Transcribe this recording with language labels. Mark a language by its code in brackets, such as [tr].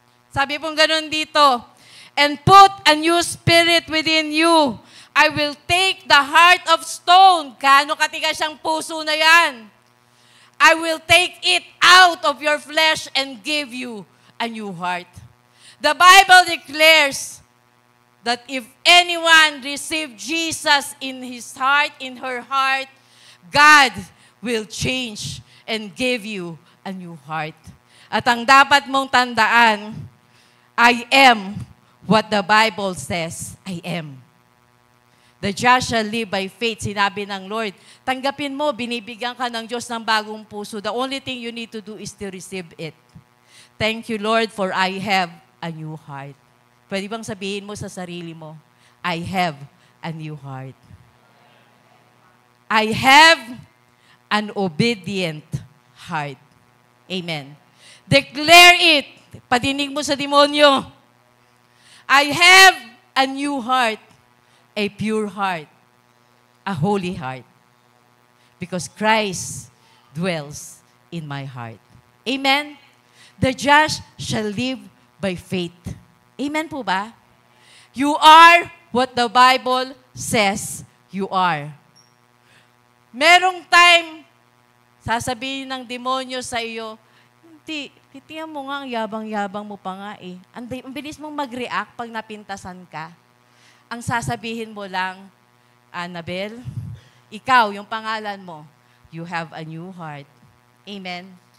[tl] Sabi pong ganun dito, [en] and put a new spirit within you. I will take the heart of stone. [tl] Gaano katigas ang puso na yan? [en] I will take it out of your flesh and give you a new heart. The Bible declares that if anyone receive Jesus in his heart, in her heart, God will change and give you a new heart. [tl] At ang dapat mong tandaan, [en] I am what the Bible says I am. The just shall live by faith, [tl] sinabi ng Lord. Tanggapin mo, binibigyan ka ng Diyos ng bagong puso. [en] The only thing you need to do is to receive it. Thank you, Lord, for I have a new heart. [tl] Pwede bang sabihin mo sa sarili mo, [en] I have a new heart. I have an obedient heart. [tl] Amen. [en] Declare it. [tl] Patinig mo sa demonyo. [en] I have a new heart. A pure heart, a holy heart, because Christ dwells in my heart. Amen? The just shall live by faith. [tl] Amen po ba? [en] You are what the Bible says you are. [tl] Merong time, sasabihin ng demonyo sa iyo, hindi, titiyan mo nga, ang yabang-yabang mo pa nga eh. Ang bilis mong mag-react pag napintasan ka. Ang sasabihin mo lang, Annabel, ikaw, yung pangalan mo, [en] you have a new heart. [tl] Amen?